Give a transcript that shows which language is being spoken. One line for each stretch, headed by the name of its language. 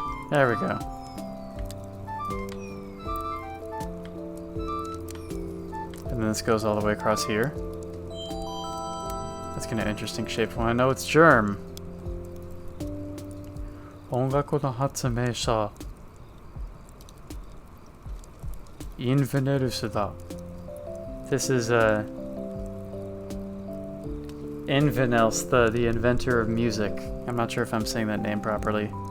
English: There we go. this goes all the way across here. That's kind of interesting shape. I know it's germ.
Japanese: 音楽の発明者 Invenelus da.
English: This is Invenels, the inventor of music. I'm not sure if I'm saying that name properly.